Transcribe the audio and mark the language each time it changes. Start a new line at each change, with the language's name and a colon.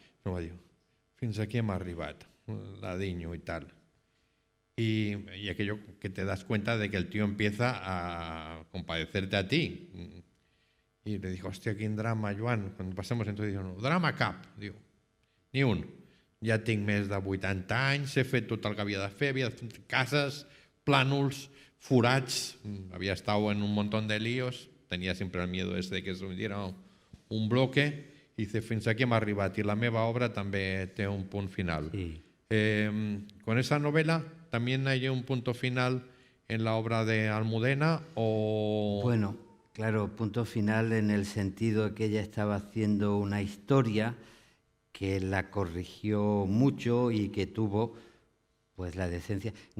Catalan: Però va dir, fins aquí hem arribat, l'adinyo
Spanish: y tal. Y aquello que te das cuenta de que el tío empieza a compadecerte a ti. Y le dijo,
Catalan: hòstia, quin drama, Joan. Quan passem
Spanish: entonces
Catalan: diu, no, drama cap. Diu, ni un. Ja tinc més de 80 anys, he fet tot el que havia de fer, havia fet cases, plànols, forats,
Spanish: había estado en un montón de líos, tenía siempre el miedo ese de que se me diera un bloque,
Catalan: i
Spanish: dice,
Catalan: fins aquí hem arribat, i la meva obra també té un punt final. Sí.
Spanish: Con esa novela también hay un punto final en la obra de Almudena, o... Bueno, claro, punto final en el sentido de que ella estaba haciendo una historia que la corrigió mucho y que tuvo pues la decencia.